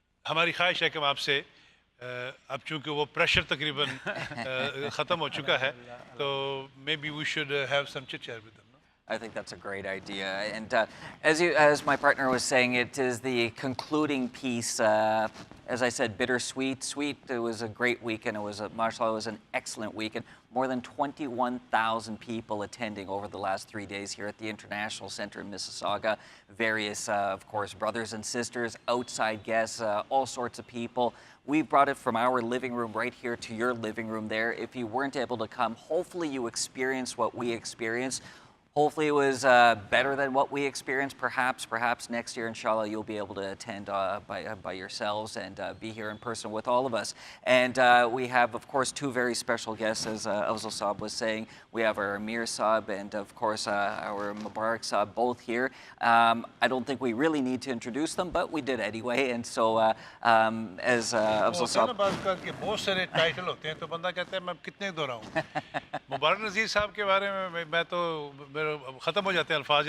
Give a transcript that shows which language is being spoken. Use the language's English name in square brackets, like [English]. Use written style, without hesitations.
[Urdu] ہماری خواہش ہے کہ ہم آپ سے اب چونکہ وہ پریشر تقریباً ختم ہو چکا ہے تو [English] Maybe we should have some chit chat with them. I think that's a great idea. And as my partner was saying, it is the concluding piece. As I said, bittersweet, sweet. It was a great weekend. It was, mashallah, it was an excellent weekend. More than 21,000 people attending over the last 3 days here at the International Center in Mississauga. Various, of course, brothers and sisters, outside guests, all sorts of people. We brought it from our living room right here to your living room there. If you weren't able to come, hopefully you experienced what we experienced. Hopefully it was better than what we experienced. Perhaps next year, inshallah, you'll be able to attend by yourselves and be here in person with all of us. And we have, of course, two very special guests, as Afzal Saab was saying. We have our Amir Saab and, of course, our Mubarak Saab both here. I don't think we really need to introduce them, but we did anyway. And so, as Afzal Saab... [Urdu] بہت سارے title ہوتے ہیں تو بندہ کہتا ہے میں کتنے دہراؤں. مبارک نذیر صاحب کے بارے میں تو ختم ہو جاتے ہیں الفاظ.